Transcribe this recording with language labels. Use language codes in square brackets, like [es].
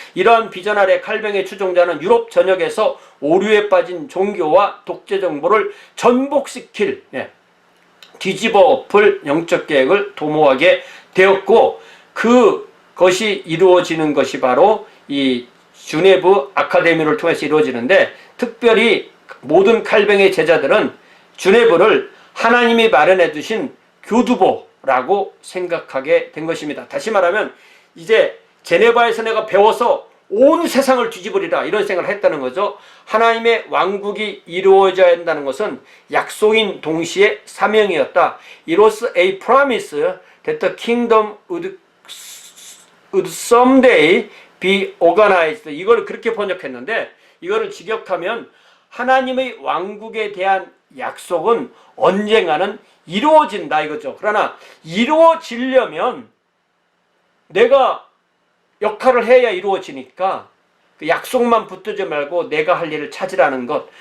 [ko] 이러한 비전 아래 칼뱅의 추종자는 유럽 전역에서 오류에 빠진 종교와 독재정부를 전복시킬, 뒤집어 엎을 영적 계획을 도모하게 되었고, 그것이 이루어지는 것이 바로 이 주네브 아카데미를 통해서 이루어지는데, 특별히 모든 칼뱅의 제자들은 주네브를 하나님이 마련해 두신 교두보라고 생각하게 된 것입니다. 다시 말하면 이제 제네바에서 내가 배워서 온 세상을 뒤집으리라 이런 생각을 했다는 거죠. 하나님의 왕국이 이루어져야 한다는 것은 약속인 동시에 사명이었다. [en] It was a promise that the kingdom would someday be organized. [ko] 이걸 그렇게 번역했는데, 이거를 직역하면 하나님의 왕국에 대한 약속은 언젠가는 이루어진다 이거죠. 그러나 이루어지려면 내가 역할을 해야 이루어지니까 그 약속만 붙들지 말고 내가 할 일을 찾으라는 것.